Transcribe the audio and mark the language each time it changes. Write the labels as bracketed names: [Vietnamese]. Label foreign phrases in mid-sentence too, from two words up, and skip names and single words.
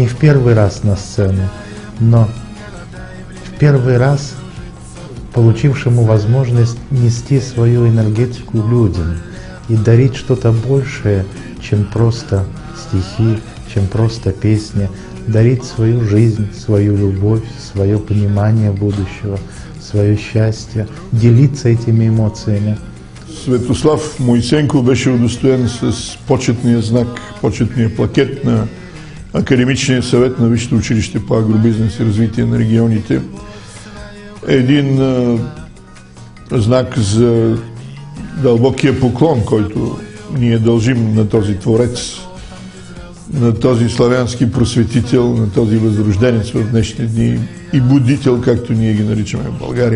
[Russian] в первый раз на сцену, но в первый раз получившему возможность нести свою энергетику людям и дарить что-то большее, чем просто стихи, чем просто песни, дарить свою жизнь, свою любовь, свое понимание будущего, свое счастье, делиться этими эмоциями. [Bulgarian] Светослав Моисеенко беше удостоен с почетния знак, почетния плакет на Академичния съвет на Висшето училище по агробизнес и развитие на регионите. Един знак за дълбокия поклон, който ние дължим на този творец, на този славянски просветител, на този възрожденец в днешни дни и будител, както ние ги наричаме в България.